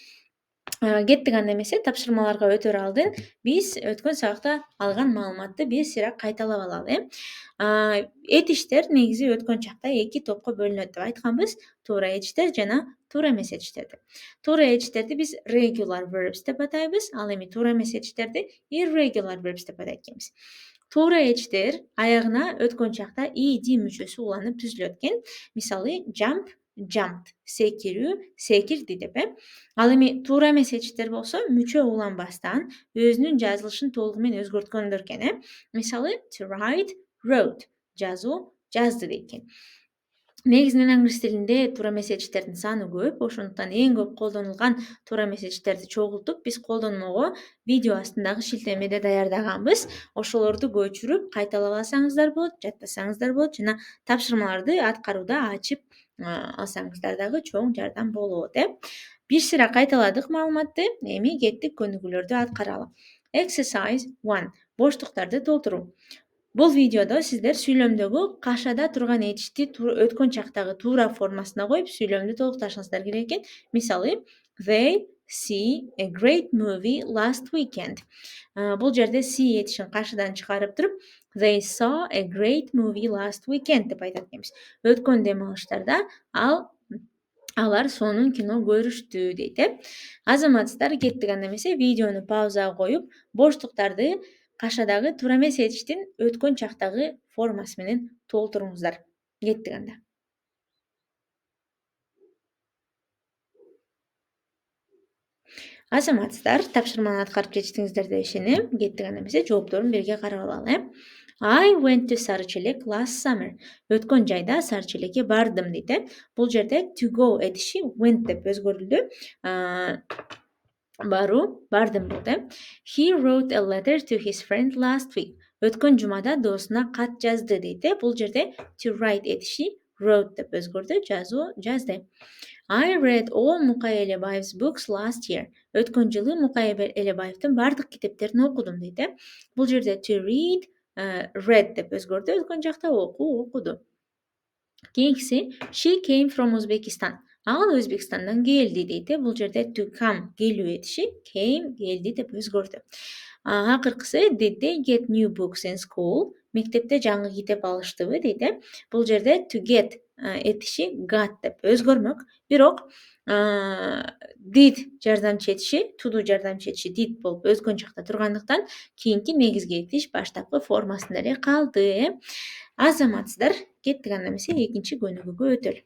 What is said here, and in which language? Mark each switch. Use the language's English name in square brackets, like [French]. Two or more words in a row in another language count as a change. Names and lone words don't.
[Kyrgyz] Кеттик анда эмесе, тапшырмаларга өтөр алдын биз өткөн сабакта алган маалыматты бир сыйра кайталап алалы. Этиштер негизи өткөн чакта эки топко бөлүнөт деп айтканбыз. Туура этиштер жана туура эмес этиштер деп. Туура этиштерди биз [English] regular verbs [Kyrgyz] деп атайбыз, ал эми туура эмес этиштерди [English] irregular verbs [Kyrgyz] деп атайт экенбиз. Туура этиштер аягына өткөн чакта ed мүчөсү уланып түзүлөт экен. [English] Мисалы jump, jumped, [Kyrgyz] секирүү, секирди деп. Ал эми туура эмес этиштер болсо мүчө уланбастан өзүнүн жазылышын толугу менен өзгөрткөндөр экен. [English] Мисалы to write, wrote, [Kyrgyz] жазуу, жазды дейт экен. Негизинен англис тилинде туура эмес этиштердин саны көп, ошондуктан эң көп колдонулган туура эмес этиштерди чогултуп, биз колдонмого видео астындагы шилтемеде даярдаганбыз. Ошолорду көчүрүп кайталап алсаңыздар болот, жаттасаңыздар болот жана тапшырмаларды аткарууда ачып алсаңыздар дагы чоң жардам болот. Бир сыйра кайталадык маалыматты, эми кеттик көнүгүүлөрдү аткаралы. Exercise 1. Боштуктарды толтуруу. Бул видеодо сиздер сүйлөмдөгү кашада турган этишти өткөн чактагы туура формасына коюп, сүйлөмдү толукташыңыздар керек экен. Мисалы, [English] they see a great movie last weekend. [Kyrgyz] Бул жерде see этишин кашадан чыгарып туруп, [English] they saw a great movie last weekend [Kyrgyz] деп айтат экенбиз. Өткөн дем алыштарда алар сонун кино көрүштү дейт. Азаматсыздар, кеттик анда эмесе, видеону паузага коюп, боштуктарды кашадагы туура эмес этиштин өткөн чактагы формасы менен толтуруңуздар. Кеттик анда. Азаматсыздар, тапшырманы аткарып жетиштиңиздер деп ишенем. Кеттик анда эмесе, жоопторун бирге карап алалы. [English] I went to Сарычелек last summer. [Kyrgyz] Өткөн жайда Сарычелекке бардым дейт. Бул жерде [English] to go [Kyrgyz] этиши went деп өзгөрүлдү. Баруу, бардым болду. [English] He wrote a letter to his friend last week. [Kyrgyz] Өткөн жумада досуна кат жазды дейт. Бул жерде [English] to write [Kyrgyz] этиши wrote деп өзгөрдү, жазуу, жазды. [English] I read all Мукай Элебаев's books last year. [Kyrgyz] Өткөн жылы Мукай Элебаевдин бардык китептерин окудум дейт. Бул жерде [English] to read, read [Kyrgyz] деп өзгөрдү, өткөн жакта окуду. [English] Кийинкиси she came from Uzbekistan. [Kyrgyz] Ал Өзбекстандан келди дейт. Бул жерде [English] to come [Kyrgyz] келүү этиши came келди деп өзгөрдү. [English] Акыркысы did they get new books in school? [Kyrgyz] Мектепте жаңы китеп алыштыбы дейт. Бул жерде [English] to get [Kyrgyz] этиши got деп өзгөрмөк. Бирок did жардамчы этиши, to жардамчы этиши did болуп өзгөн жакта тургандыктан кийинки негизги этиш баштапкы формасында эле калды. Азаматсыздар, кеттик анда эмесе экинчи көнүгүүгө өтөлү.